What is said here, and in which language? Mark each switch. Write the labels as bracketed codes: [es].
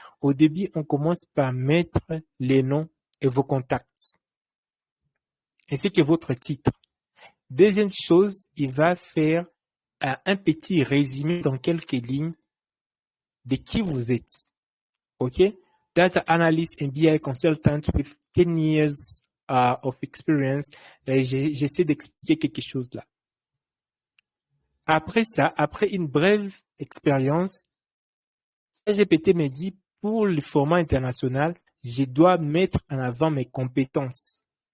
[fr] Au début, on commence par mettre les noms et vos contacts, ainsi que votre titre. Deuxième chose, il va faire un petit résumé dans quelques lignes de qui vous êtes. OK? [en] Data analyst and BI consultant with 10 years of experience. [fr] J'essaie d'expliquer quelque chose là. Après ça, après une brève expérience, ChatGPT me dit, pour le format international, je dois mettre en avant mes compétences.